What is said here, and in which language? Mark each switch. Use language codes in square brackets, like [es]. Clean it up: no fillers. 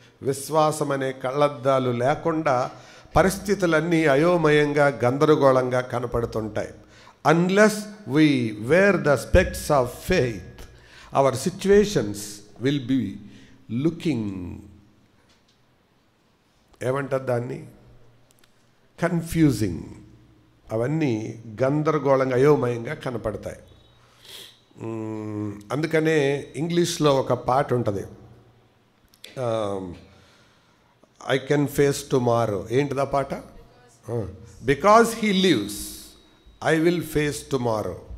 [te] విశ్వాసం అనే కళ్ళద్దాలు లేకుండా పరిస్థితులన్నీ అయోమయంగా గందరగోళంగా కనపడుతుంటాయి. [en] unless we wear the specs of faith, our situations will be looking, [te] ఏమంటారు దాన్ని, [en] Confusing. [te] అవన్నీ గందరగోళంగా అయోమయంగా కనపడతాయి. అందుకనే ఇంగ్లీష్లో ఒక పాట ఉంటుంది, [en] I can face tomorrow. [te] ఏంటిదా పాట? [en] Because he lives I will face tomorrow.